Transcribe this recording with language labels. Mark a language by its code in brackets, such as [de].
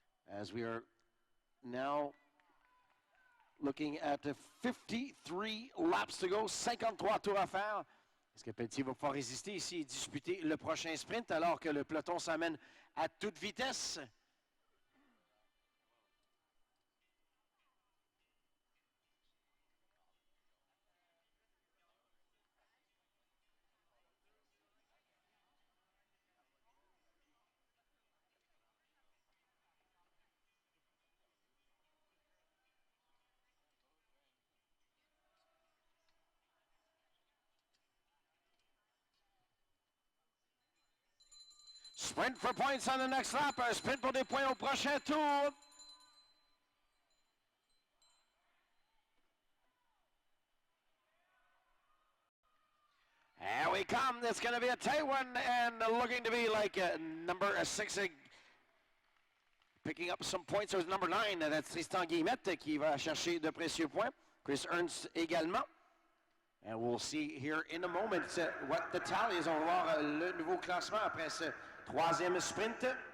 [en] As we are now looking at 53 laps to go, [fr] 53 tours à faire. Est-ce que Pelletier va pouvoir résister ici et disputer le prochain sprint alors que le peloton s'amène à toute vitesse? [en] Sprint for points on the next lap. [fr] Un sprint pour des points au prochain tour. [en] Here we come. It's going to be a tight one and looking to be like number 6 picking up some points with number 9. That's [fr] Tristan Guillemette qui va chercher de précieux points. Chris Ernst également. [en] And we'll see here in a moment what the tally is. [fr] On va voir le nouveau classement après ce 3e sprint.